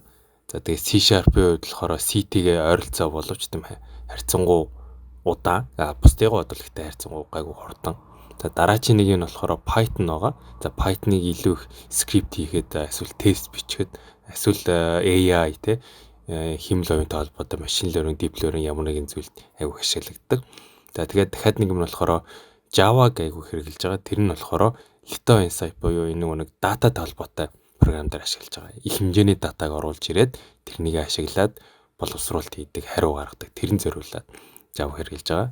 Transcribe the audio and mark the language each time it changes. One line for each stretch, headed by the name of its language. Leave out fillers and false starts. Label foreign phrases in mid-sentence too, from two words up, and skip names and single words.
Mongolian: За тэгээд C#-ийн хувьд болохоор CT-гээ ойролцоо боловч тийм харьцангуй удаан. Бусдыгаа бодлогтой харьцангуй гайгүй хурдан. За дараагийн нэг нь болохоор Python байгаа. За Python-ыг илүү их скрипт хийхэд эсвэл тест бичихэд эсвэл AI хэмэл оюунтай холбоотой машин
English: learning, deep learning
Mongolian: ямар нэгэн зүйлд аягүй ашиглагддаг. За тэгээд дахиад нэг нь болохоор Java-г аягүй хэрэглэж байгаа. Тэр нь болохоор Lito Insight буюу энэ нэг дататай холбоотой програм дээр ашиглаж байгаа. Их хэмжээний датаг оруулж ирээд тэрнийг ашиглаад боловсруулалт хийдэг, хариу гаргадаг. Тэрэн зориулаад Java хэрэглэж байгаа.